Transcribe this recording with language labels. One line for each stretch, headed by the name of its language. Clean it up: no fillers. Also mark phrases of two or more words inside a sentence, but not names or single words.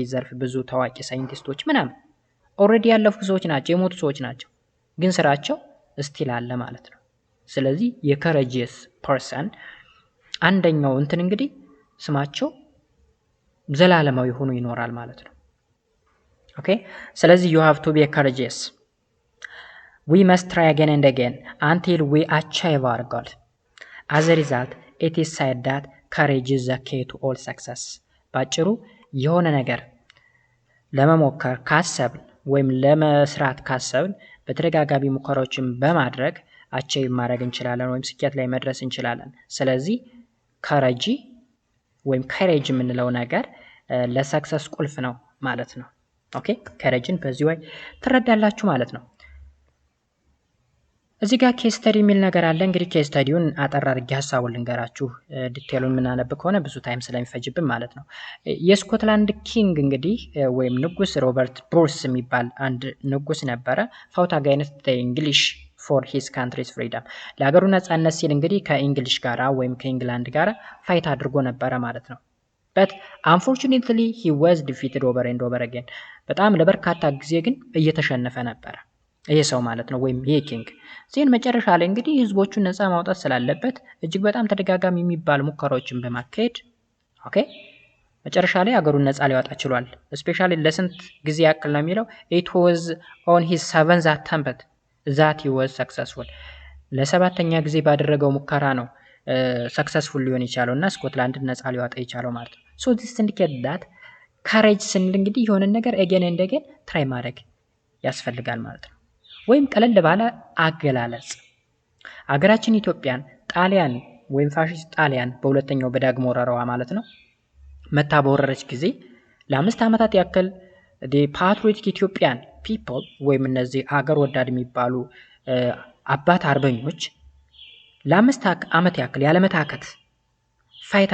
Amharic: ዘርፍ ብዙ ታዋቂ ሳይንቲስቶች ምናምን ኦሬዲ ያለፉ ሰዎች ናቸው የሞቱ ሰዎች ናቸው ግን ስራቸው ስቲል አለ ማለት ነው ስለዚህ የኮሬጂየስ ፐርሰን አንደኛው እንትን እንግዲህ ስማቸው ዘላለማዊ ሆኖ ይኖራል ማለት ነው ኦኬ ስለዚህ
English: you have to be courageous we must try again and again until we achieve our goal as a result it is said that courage is the key to all success
Amharic: ባጭሩ የሆነ ነገር ለመሞከር ካሰብን ወይም ለመስራት ካሰብን በተደጋጋሚ ሙከራዎችን በማድረግ አቺቭ ማድረግ እንችላለን ወይም ስኬት ላይ መድረስ እንችላለን ስለዚህ ኮሬጅ ወይም ኮሬጅ የምንለው ነገር ለሰክሰስ ቁልፍ ነው ማለት ነው ኦኬ ኮሬጅን በዚህ ወይ ትረዳላችሁ ማለት ነው እዚህ ጋር
English: case study
Amharic: የሚል ነገር አለ እንግዲህ ኬስ ስታዲውን አጠር አድርጌ ሐሳቡን ልንገራችሁ ዲቴሉን ምናነብ ከሆነ ብዙ ታይም ስለሚፈጅብን ማለት ነው የስኮትላንድ ኪንግ እንግዲህ ወይም ንጉስ ሮበርት ብሩስ የሚባል አንድ ንጉስ ነበረ
English: fought against English for his country's freedom
Amharic: ለሀገሩ ነጻነት ሲል እንግዲህ ከእንግሊሽ ጋራ ወይም ከእንግላንድ ጋራ ፋይት አድርጎ ነበረ ማለት ነው
English: but unfortunately he was defeated over and over again
Amharic: በጣም ለበርካታ ጊዜ ግን እየተሸነፈ ነበር ይሄ ሰው ማለት ነው ወይም ይሄ ኪንግ ዜን መጨረሻ ላይ እንግዲህ ህዝቦቹን ነፃ ማውጣት ስላለበት እጅግ በጣም ተደጋጋሚ የሚባል ሙከራዎችን በማካሄድ ኦኬ መጨረሻ ላይ ሀገሩን ነፃ ሊያወጣ ችሏል ስፔሻሊ ለስንት ጊዜ ያክል ነው የሚለው
English: it was on his seventh attempt that he was successful
Amharic: ለሰባተኛ ጊዜ ባደረገው ሙከራ ነው ሰክሰስፉል ሊሆን ይቻላልና ስኮትላንድን ነፃ ሊያወጣ ይቻላል ማለት ነው
English: so this indicate that courage
Amharic: ስንል እንግዲህ የሆነ ነገር
English: again and again try
Amharic: ማድረግ ያስፈልጋል ማለት ነው ወይም ቀለል ባለ አገላለጽ አገራችን ኢትዮጵያን ጣሊያን ወይም ፋሺስት ጣሊያን በሁለተኛው በዳግም ወረራዋ ማለት ነው መታ በወረረች ጊዜ ለ5 ዓመታት ያክል
English: patriotic Ethiopian people
Amharic: ወይም እነዚህ አገር ወዳድ የሚባሉ አባት አርበኞች ለ5 ዓመት ያክል ያለመታከት ፋይት